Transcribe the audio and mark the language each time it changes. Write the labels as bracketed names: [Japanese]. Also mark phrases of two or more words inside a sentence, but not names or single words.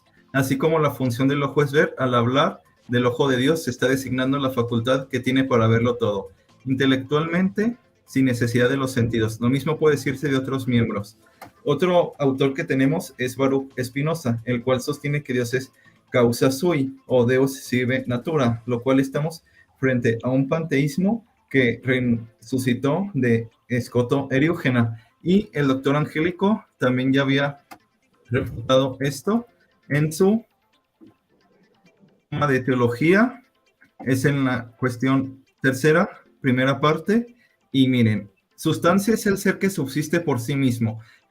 [Spanish] Así como la función del ojo es ver, al hablar del ojo de Dios se está designando la facultad que tiene para verlo todo, intelectualmente, sin necesidad de los sentidos. Lo mismo puede decirse de otros miembros. Otro autor que tenemos es Baruch Spinoza, el cual sostiene que Dios es [Latin] causa sui, [Spanish] o [Latin] Deus sive natura, [Spanish] lo cual estamos frente a un panteísmo que resucitó de Scoto Eriúgena. Y el doctor Angélico también ya había refutado esto en su tema de teología, es en la cuestión 3, primera parte, y miren, sustancia es el ser que subsiste por sí mismo.